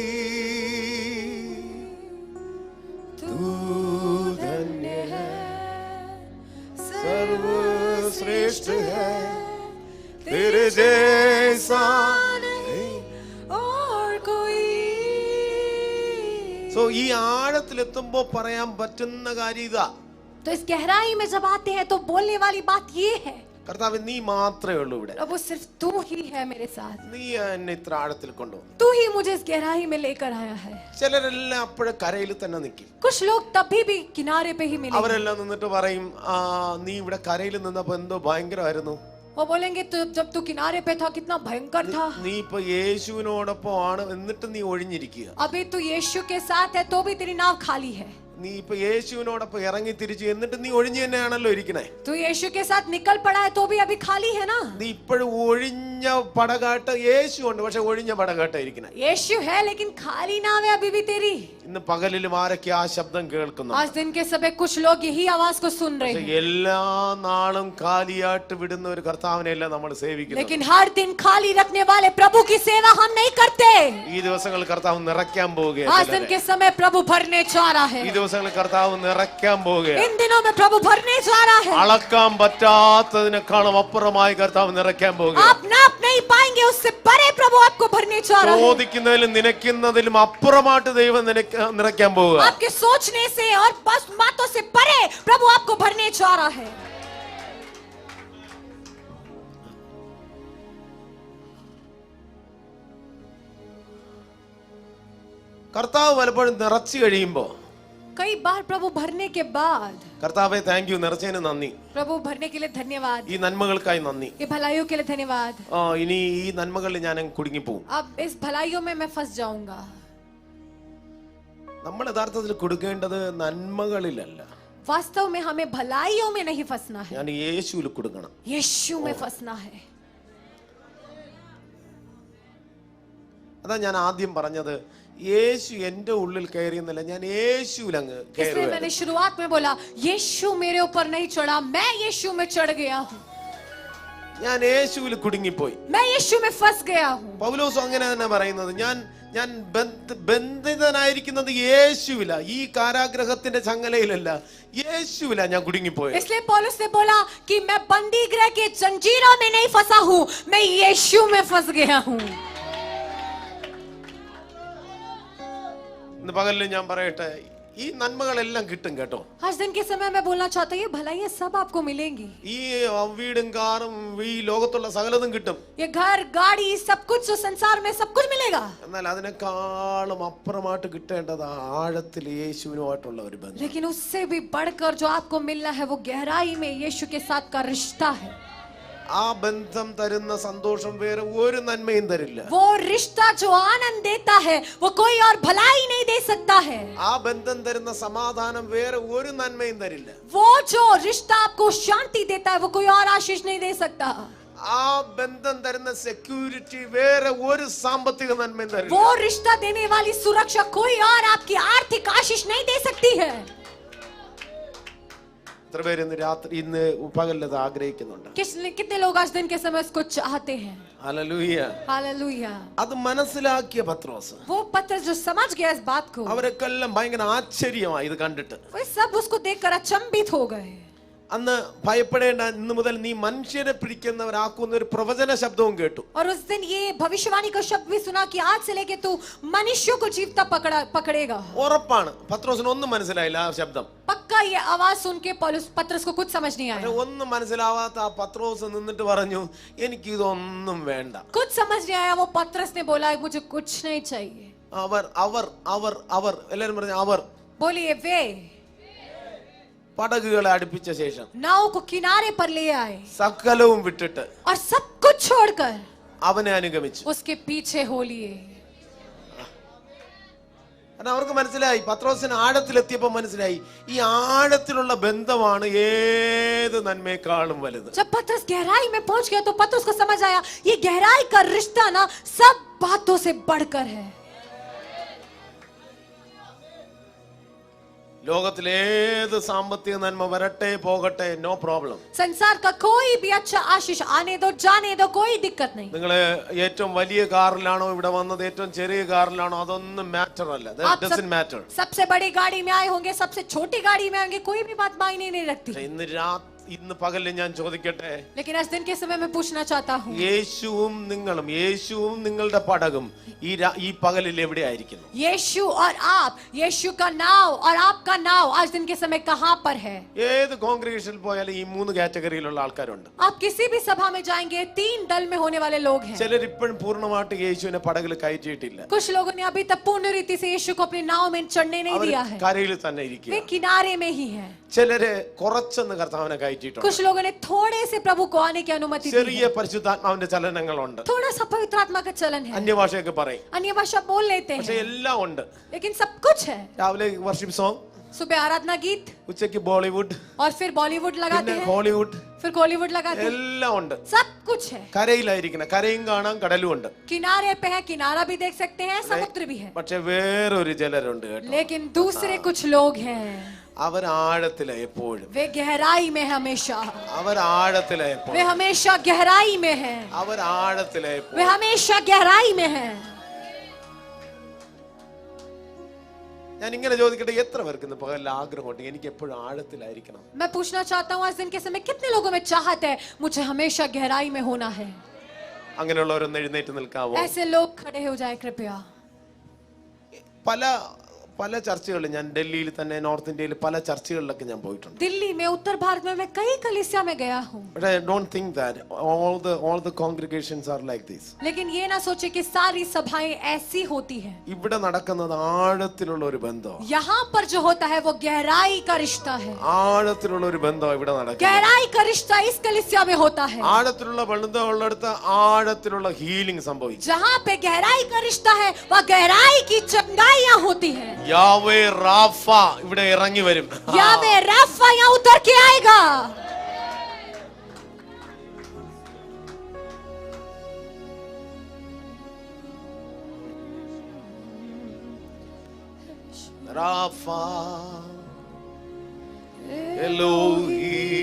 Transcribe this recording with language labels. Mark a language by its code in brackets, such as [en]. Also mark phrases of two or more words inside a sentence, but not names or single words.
[hi] तू धन्य है, सर्वश्रेष्ठ है, तेरे जैसा नहीं और कोई. [ml] സോ ഈ ആഴത്തിലെത്തുമ്പോ പറയാൻ പറ്റുന്ന കാര്യം ഇതാ. [hi] तो इस गहराई में जब आते हैं तो बोलने वाली बात ये है, [ml] കർത്താവ് നീ മാത്രമേ ഉള്ളൂ ഇവിടെ. [hi] प्रभु सिर्फ तू ही है मेरे साथ. [ml] നീ എന്നെ ഇത്ര ആഴത്തിൽ കൊണ്ടുവന്നു. [hi] तू ही मुझे इस गहराई में लेकर आया है. [ml] ചിലരെല്ലാം അപ്പോഴും കരയിൽ തന്നെ നിൽക്കും. [hi] कुछ लोग तभी भी किनारे पे ही मिलेंगे. [ml] അവരെല്ലാം നിന്നിട്ട് പറയും, നീ ഇവിടെ കരയിൽ നിന്നപ്പോ എന്തോ ഭയങ്കരമായിരുന്നു. [hi] वो बोलेंगे तो जब तू किनारे पे था कितना भयंकर था. [ml] നീ ഇപ്പൊ യേശുവിനോടൊപ്പം ആണ്, എന്നിട്ട് നീ ഒഴിഞ്ഞിരിക്കുക. [hi] अभी तू यीशु के साथ है तो भी तेरी नाव खाली है. [ml] നീ ഇപ്പൊ യേശുവിനോടൊപ്പം ഇറങ്ങി തിരിച്ചു, എന്നിട്ട് നീ ഒഴിഞ്ഞു തന്നെയാണല്ലോ ഇരിക്കണേ. [hi] तू यीशु के साथ निकल पड़ा है तो भी अभी खाली है ना. [ml] നീ ഇപ്പോഴും ഒഴിഞ്ഞ പടകാട്ട് യേശു ഉണ്ട്, പക്ഷെ ഒഴിഞ്ഞ പടകാട്ട ഇരിക്കണേ. [hi] यीशु है लेकिन खाली नाव है अभी भी तेरी. [ml] ഇന്ന് പകലിലും ആരൊക്കെ ആ ശബ്ദം കേൾക്കുന്നു? [hi] आज दिन के समय कुछ लोग यही आवाज को सुन रहे हैं. [ml] എല്ലാ നാളും കാലിയായിട്ട് വിടുന്ന ഒരു കർത്താവിനെയല്ല നമ്മൾ സേവിക്കുന്നത്. [hi] लेकिन हर दिन खाली रखने वाले प्रभु की सेवा हम नहीं करते. [ml] ഈ ദിവസങ്ങളിൽ കർത്താവ് നിറയ്ക്കാൻ പോവുകയാണ്. [hi] आज दिन के समय प्रभु भरने जा रहा है. [ml] ഈ ദിവസങ്ങളിൽ കർത്താവ് നിറയ്ക്കാൻ പോവുകയാണ്. [hi] इन दिनों में प्रभु भरने जा रहा है. [ml] അളക്കാൻ പറ്റാത്തതിനേക്കാളും അപ്പുറമായി കർത്താവ് നിറയ്ക്കാൻ പോവുകയാണ്. [hi] आप नाप नहीं पाएंगे, उससे परे प्रभु आपको भरने जा रहा है. [ml] ചോദിക്കുന്നതിലും നിനയ്ക്കുന്നതിലും അപ്പുറമായിട്ട് ദൈവം നിറയ്ക്കാൻ പോവുക. [hi] आपके सोचने से और बस बातों से परे प्रभु आपको भरने जा रहा है. [ml] കർത്താവ് പലപ്പോഴും നിറച്ചു കഴിയുമ്പോ, [hi] कई बार प्रभु भरने के बाद, [ml] കർത്താവെ [en] thank you, [ml] നിറച്ചതിന് നന്ദി, [hi] प्रभु भरने के लिए धन्यवाद, [ml] ഈ നന്മകൾക്കായി നന്ദി, [hi] ये भलाइयों के लिए धन्यवाद, [ml] ഇനി ഈ നന്മകളിൽ ഞാൻ കുടുങ്ങിപ്പോവും. [hi] अब इस भलाइयों में मैं फंस जाऊंगा. [ml] നമ്മൾ യഥാർത്ഥത്തിൽ കൊടുക്കേണ്ടത് നന്മകളിലല്ല, [hi] वास्तव में हमें भलाइयों में नहीं फंसना है, [ml] ഞാൻ യേശുവിൽ കൊടുക്കണം. [hi] यीशु में फंसना है. [ml] അതാ ഞാൻ ആദ്യം പറഞ്ഞത്, യേശു എന്റെ ഉള്ളിൽ കയറിയെന്നല്ല, ഞാൻ യേശുവിൽ അങ്ങ് [hi] इसलिए मैंने शुरुआत में बोला, यीशु मेरे ऊपर नहीं चढ़ा, मैं यीशु में चढ़ गया हूँ, [ml] ഞാൻ യേശുവിൽ കുടുങ്ങിപ്പോയി. [hi] मैं यीशु में फंस गया हूँ. [ml] പൗലോസ് അങ്ങനെ തന്നെ പറയുന്നത്, ഞാൻ ബന്ധിതനായിരിക്കുന്നത് യേശുവില, ഈ കാരാഗ്രഹത്തിന്റെ ചങ്ങലയിലല്ല, യേശുവില ഞാൻ കുടുങ്ങിപ്പോയത്. [hi] इसलिए पौलुस ने बोला कि मैं बंदी गृह के जंजीरों में नहीं फंसा हूँ, मैं यीशु में फंस गया हूँ. [ml] ഇന്ന് പകലിൽ ഞാൻ പറയട്ടെ, ഈ നന്മകളെല്ലാം കിട്ടും കേട്ടോ. [hi] आज दिन के समय मैं बोलना चाहता हूँ, ये भलाइयाँ सब आपको मिलेंगी. [ml] ഈ വീടും കാറും ഈ ലോകത്തുള്ള സകലതും കിട്ടും. [hi] ये घर गाड़ी सब कुछ जो संसार में सब कुछ मिलेगा. [ml] എന്നാൽ അതിനേക്കാളും അപ്പുറമായിട്ട് കിട്ടേണ്ടത് ആഴത്തിൽ യേശുവിനുമായിട്ടുള്ള ഒരു ബന്ധം. [hi] लेकिन उससे भी बढ़कर जो आपको मिलना है वो गहराई में यीशु के साथ का रिश्ता है. [ml] ആ ബന്ധം തരുന്ന സന്തോഷം വേറെ ഒരു നന്മയും തരില്ല. [hi] वो रिश्ता जो आनंद देता है वो कोई और भलाई नहीं दे सकता है. [ml] ആ ബന്ധം തരുന്ന സമാധാനം വേറെ ഒരു നന്മയും തരില്ല. [hi] वो जो रिश्ता आपको शांति देता है वो कोई और आशीष नहीं दे सकता. [ml] ആ ആ ബന്ധം തരുന്ന സെക്യൂരിറ്റി വേറെ ഒരു സാമ്പത്തിക നന്മയും തരില്ല. [hi] वो रिश्ता देने वाली सुरक्षा कोई और आपकी आर्थिक आशीष नहीं दे सकती है. [ml] എത്ര പേര് ഇന്ന് പകലത് ആഗ്രഹിക്കുന്നുണ്ട്? [hi] कितने लोग आज दिन के समय इसको चाहते हैं? [ml] ഹല്ലേലൂയ, [hi] हालेलुया. [ml] അത് മനസ്സിലാക്കിയ പത്രോസ്, [hi] वो पतरस जो समझ गया इस बात को, [ml] അവരെല്ലാം ഭയങ്കര ആശ്ചര്യമായി ഇത് കണ്ടിട്ട്. [hi] वे सब उसको देखकर अचंभित हो गए. [ml] അന്ന് ഭയപ്പെടേണ്ട, ഇന്നു മുതൽ നീ മനുഷ്യരെ പിടിക്കുന്നവരാക്കുന്ന ഒരു പ്രവചന ശബ്ദവും കേട്ടു. [hi] और उस दिन ये भविष्यवाणी का शब्द भी सुना कि आज से लेके तू मनुष्यों को जीवता पकड़ेगा. [ml] ഉറപ്പാണ് പത്രോസിന് ഒന്നും മനസ്സിലായില്ല ആ ശബ്ദം. [hi] पक्का ये आवाज सुन के पतरस को कुछ समझ नहीं आया. [ml] ഒന്നും മനസ്സിലാവാത്ത ആ പത്രോസ് നിന്നിട്ട് പറഞ്ഞു, എനിക്ക് ഇതൊന്നും വേണ്ട. [hi] कुछ समझ नहीं आया. वो पतरस ने बोला मुझे कुछ नहीं चाहिए. [ml] അവർ അവർ അവർ അവർ എല്ലാരും പറഞ്ഞു അവർ. [hi] बोलिए वे. [ml] പടകുകളെ അടുപ്പിച്ച ശേഷം [hi] नाव को किनारे पर ले आए [ml] സകലവും വിട്ടിട്ട് [hi] और सब कुछ छोड़कर [ml] അവനെ അനുഗമിച്ചു. [hi] उसके पीछे हो लिए. [ml] അവർക്ക് മനസ്സിലായി, പത്രോസിന് ആഴത്തിലെത്തിയപ്പോ മനസ്സിലായി, ഈ ആഴത്തിലുള്ള ബന്ധമാണ് ഏത് നന്മയെക്കാളും വലുത്. [hi] जब पतरस गहराई में पहुंच गया तो पतरस को समझ आया ये गहराई का रिश्ता ना सब बातों से बढ़कर है. [ml] ലോകത്തിലേത് സാമ്പത്തിക നന്മ വരട്ടെ പോകട്ടെ, [en] no problem. [hi] संसार का कोई भी अच्छा आशीष आने दो जाने दो, कोई दिक्कत नहीं. [ml] നിങ്ങള് ഏറ്റവും വലിയ കാറിലാണോ ഇവിടെ വന്നത്, ഏറ്റവും ചെറിയ കാറിലാണോ, അതൊന്നും മാറ്റർ അല്ല. [hi] सबसे बड़ी गाड़ी में आए होंगे, सबसे छोटी गाड़ी में आएंगे, कोई भी बात मायने नहीं रखती. [ml] ഇന്ന് പകലിൽ ഞാൻ ചോദിക്കട്ടെ, [hi] लेकिन आज दिन के समय में पूछना चाहता हूँ, [ml] യേശുവും നിങ്ങളും, യേശുവും നിങ്ങളുടെ പടകും ഈ പകലിൽ എവിടെ ആയിരിക്കുന്നു? [hi] यीशु और आप, यीशु का नाव और आपका नाव आज दिन के समय कहाँ पर है? [ml] ഏത് കോൺഗ്രിഗേഷനിൽ പോയാലും ഈ മൂന്ന് കാറ്റഗറിയിലുള്ള ആൾക്കാരുണ്ട്. [hi] आप किसी भी सभा में जाएंगे, 3 दल में होने वाले लोग हैं. [ml] ചിലർ ഇപ്പോഴും പൂർണ്ണമായിട്ട് യേശുവിനെ പടകിൽ കയറ്റിയിട്ടില്ല. [hi] कुछ लोगों ने अभी तक पूर्ण रीति से यीशु को अपनी नाव में चढ़ने नहीं दिया है. [ml] കരയിൽ തന്നെ ഇരിക്കുക. [hi] वे किनारे में ही हैं. [ml] ചിലര് കുറച്ചൊന്ന് കർത്താവിനെ കയറ്റിയിട്ടുണ്ട്. [hi] कुछ लोगों ने थोड़े से प्रभु को आने की अनुमति दी [ml] ചെറിയ [hi] है. [ml] പരിശുദ്ധാത്മാവിന്റെ ചലനങ്ങളുണ്ട്. [hi] थोड़ा सा पवित्र आत्मा का चलन है. [ml] അന്യഭാഷയൊക്കെ പറയും, [hi] अन्य भाषा बोल लेते [ml] പക്ഷെ [hi] हैं, [ml] എല്ലാം ഉണ്ട്. [hi] लेकिन सब कुछ है. [ml] രാവിലെ [en] worship song, [hi] सुबह आराधना गीत, [ml] ഉച്ചയ്ക്ക് ബോളിവുഡ്, [hi] और फिर बॉलीवुड लगाते [ml] പിന്നെ [hi] हैं, [ml] ഹോളിവുഡ്, [hi] फिर कॉलीवुड लगाते हैं. [ml] എല്ലാം ഉണ്ട്. [hi] सब कुछ है. [ml] കരയിലായിരിക്കണം, കരയും കാണാം കടലും ഉണ്ട്. [hi] किनारे पे है, किनारा भी देख सकते हैं, समुद्र भी है. [ml] പക്ഷെ വേറൊരു ചിലരുണ്ട് കേട്ടോ, [hi] लेकिन दूसरे कुछ लोग हैं, [ml] അവർ ആഴത്തില എപ്പോഴും, [hi] वे गहराई में हमेशा, [ml] അവർ ആഴത്തില [hi] वे [ml] എപ്പോഴും, [hi] हमेशा गहराई में है, [ml] അവർ ആഴത്തില [hi] वे [ml] എപ്പോഴും. [hi] हमेशा गहराई में है. [ml] ഞാൻ ഇങ്ങനെ ചോദിക്കട്ടെ, എത്ര പേർക്ക് ഇന്ന് പകൽ ആഗ്രഹമുണ്ട് എനിക്ക് എപ്പോഴും ആഴത്തിലായിരിക്കണം? [hi] मैं पूछना चाहता हूँ आज दिन के समय कितने लोगों में चाहत है मुझे हमेशा गहराई में होना है? [ml] അങ്ങനെയുള്ളവരൊന്ന് എഴുന്നേറ്റ് നിൽക്കാവോ? [hi] ऐसे लोग खड़े हो जाए कृपया. [ml] പല പല ചർച്ചകളിൽ, ഞാൻ ഡൽഹിയിൽ തന്നെ, നോർത്ത് ഇന്ത്യയിൽ പല ചർച്ചകളിലൊക്കെ ഞാൻ പോയിട്ടുണ്ട്. [hi] दिल्ली में, उत्तर भारत में मैं कई कलीसिया में गया हूँ. [en] But I don't think that all the congregations are like this. [hi] लेकिन ये ना सोचे कि सारी सभाएं ऐसी होती हैं. [ml] ഇവിടെ നടക്കുന്നത് ആഴത്തിലുള്ള ഒരു ബന്ധം, [hi] यहाँ पर जो होता है वो गहराई का रिश्ता है. [ml] ആഴത്തിലുള്ള ഒരു ബന്ധം ഇവിടെ നടക്കുന്നത്. [hi] गहराई का रिश्ता इस कलीसिया में होता है. [ml] ആഴത്തിലുള്ള ബന്ധമുള്ളിടത്ത് ആഴത്തിലുള്ള ഹീലിംഗ് സംഭവിക്കും. [hi] जहाँ पे गहराई का रिश्ता है वहाँ गहराई की चंगाइयाँ होती है. [ml] യാവേ റാഫ ഇവിടെ ഇറങ്ങി വരും. [hi] यावे राफा यहाँ उतर के आएगा. [ml] റാഫ എലോഹി